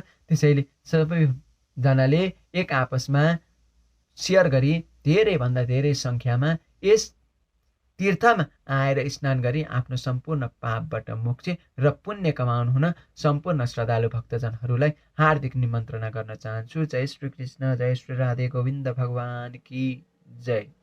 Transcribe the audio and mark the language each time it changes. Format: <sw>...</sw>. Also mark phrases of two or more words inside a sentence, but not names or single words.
<ne>त्यसैले सबैजनाले एक आपसमा सेयर गरी धेरैभन्दा धेरै सङ्ख्यामा यस तीर्थमा आएर स्नान गरी आफ्नो सम्पूर्ण पापबाट मोक्ष र पुण्य कमाउनु हुन सम्पूर्ण श्रद्धालु भक्तजनहरूलाई हार्दिक निमन्त्रणा गर्न चाहन्छु।</ne> <hi>जय श्री कृष्ण, जय श्री राधे गोविन्द भगवान की जय।</hi>